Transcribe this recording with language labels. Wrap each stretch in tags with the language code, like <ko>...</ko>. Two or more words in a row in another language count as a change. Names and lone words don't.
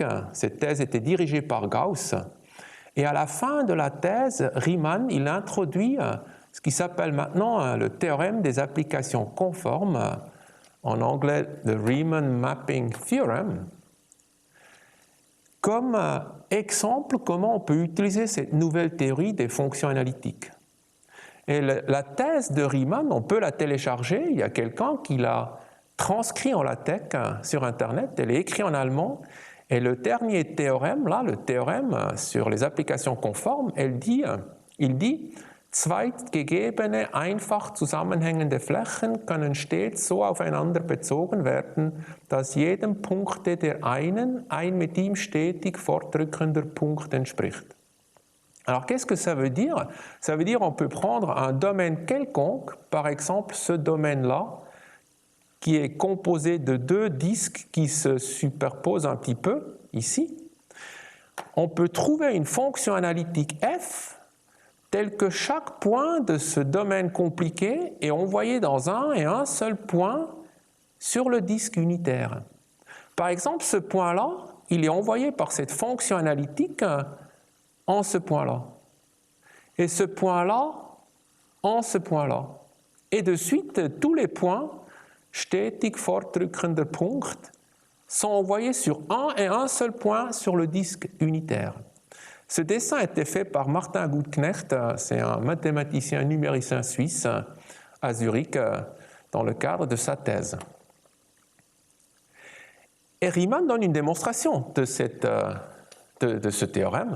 <fr>Cette thèse était dirigée par Gauss. Et à la fin de la thèse, Riemann il introduit ce qui s'appelle maintenant le théorème des applications conformes, en anglais</fr> <en>the Riemann Mapping Theorem,</en> <fr>comme exemple comment on peut utiliser cette nouvelle théorie des fonctions analytiques. Et la thèse de Riemann, on peut la télécharger, il y a quelqu'un qui l'a transcrit en LaTeX sur Internet, elle est écrite en allemand, et le dernier théorème, là, le théorème sur les applications conformes, il dit</fr> <de>Zweitgegebene einfach zusammenhängende Flächen können stets so aufeinander bezogen werden, dass jedem Punkte der einen ein mit ihm stetig fortrückender Punkt entspricht.</de> <fr>Alors qu'est-ce que ça veut dire? Ça veut dire qu'on peut prendre un domaine quelconque, par exemple ce domaine-là, qui est composé de deux disques qui se superposent un petit peu, ici. On peut trouver une fonction analytique f tel que chaque point de ce domaine compliqué est envoyé dans un et un seul point sur le disque unitaire. Par exemple, ce point-là, il est envoyé par cette fonction analytique en ce point-là. Et ce point-là, en ce point-là. Et de suite, tous les points,</fr> <de>stetig fortrückender Punkt,</de> <fr>sont envoyés sur un et un seul point sur le disque unitaire. Ce dessin a été fait par Martin Gutknecht, c'est un mathématicien numéricien suisse à Zurich, dans le cadre de sa thèse. Et Riemann donne une démonstration de ce théorème.</fr>